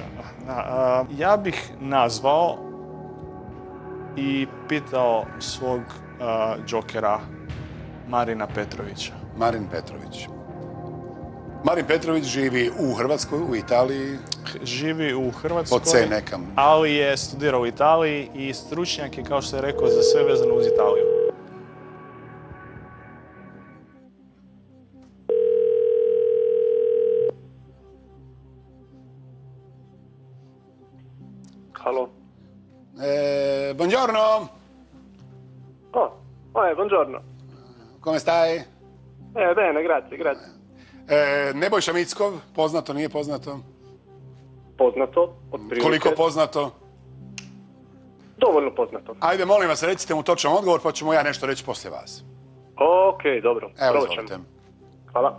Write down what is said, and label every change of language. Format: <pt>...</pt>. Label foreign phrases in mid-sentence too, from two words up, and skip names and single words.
<hr>Ja bih nazvao i pitao svog džokera Marina Petrovića. Marin Petrović. Marin Petrović živi u Hrvatskoj, u Italiji. Živi u Hrvatskoj, Po C nekam. ali je studirao u Italiji i stručnjak je, kao što je rekao, za sve vezano uz Italiju. Halo.</hr> <it>Buongiorno. Buongiorno. Come stai? Bene, grazie.</it> <hr>Nebojša Mickov, poznato, nije poznato? Poznato, otprilike. Koliko poznato? Dovoljno poznato. Ajde, molim vas, recite mu točan odgovor, pa ću mu ja nešto reći poslije vas. Ok, dobro. Evo, Probat izvolite. ćemo. Hvala.</hr>